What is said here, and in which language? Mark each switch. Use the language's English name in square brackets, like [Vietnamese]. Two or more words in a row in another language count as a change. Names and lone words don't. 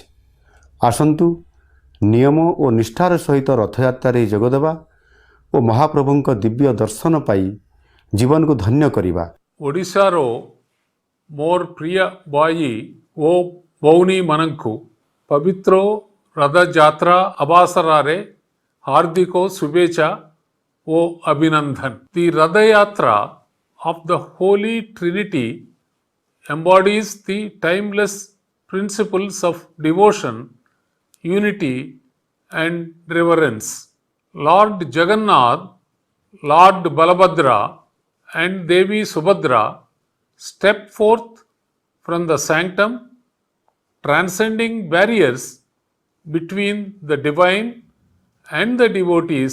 [Odia] ଆସନ୍ତୁ ନିୟମ ଓ ନିଷ୍ଠାର ସହିତ ରଥଯାତ୍ରାରେ ଯୋଗଦେବା ଓ ମହାପ୍ରଭୁଙ୍କ ଦିବ୍ୟ ଦର୍ଶନ ପାଇ ଜୀବନକୁ ଧନ୍ୟ କରିବା। ଓଡ଼ିଶାର ମୋର ପ୍ରିୟ ଭାଇ ଓ ଭଉଣୀମାନଙ୍କୁ ପବିତ୍ର ରଥଯାତ୍ରା ଅବସରରେ ହାର୍ଦ୍ଦିକ ଶୁଭେଚ୍ଛା ଓ ଅଭିନନ୍ଦନ। [English] ଦି ରଥଯାତ୍ରା of the Holy Trinity embodies the timeless principles of devotion, unity, and reverence. Lord Jagannath, Lord Balabhadra, and Devi Subhadra step forth from the sanctum, transcending barriers between the divine and the devotees.